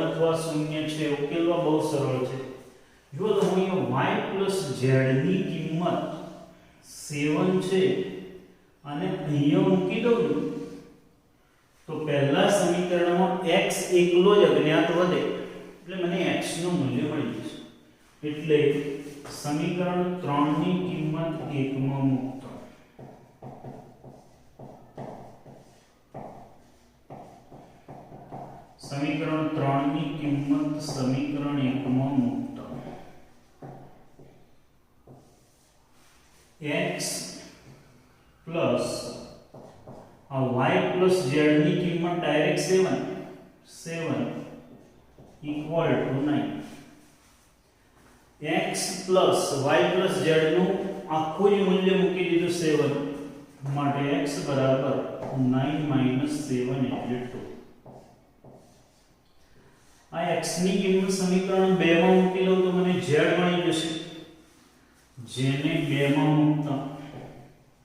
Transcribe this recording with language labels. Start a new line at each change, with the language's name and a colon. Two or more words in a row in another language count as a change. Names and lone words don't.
Gujarati: અથવા 0 છે ઉકેલવા બહુ સરળ છે જો તો હું y + z ની કિંમત 7 છે અને અહીંયા મૂકી દઉં તો પહેલા સમીકરણમાં x એકલો જ અજ્ઞાત વધે એટલે મને x નું મૂલ્ય મળી જશે એટલે સમીકરણ 3 ની કિંમત 1 માં મૂકતા સમીકરણ 3 ની કિંમત સમીકરણ 1 માં મૂકતા
English: x plus y plus z
Gujarati: ની કિંમત ડાયરેક્ટ 7
English: equal to
Gujarati: 9
English: x plus y plus z
Gujarati: નું આખું જ મૂલ્ય મૂકી દીધું 7 માટે x બરાબર 9 - 7 એટલે 2 આ x ની કિંમત સમીકરણ 2 માં મૂકી લઉં તો મને z મળી જશે જેને 2 માં મૂકતા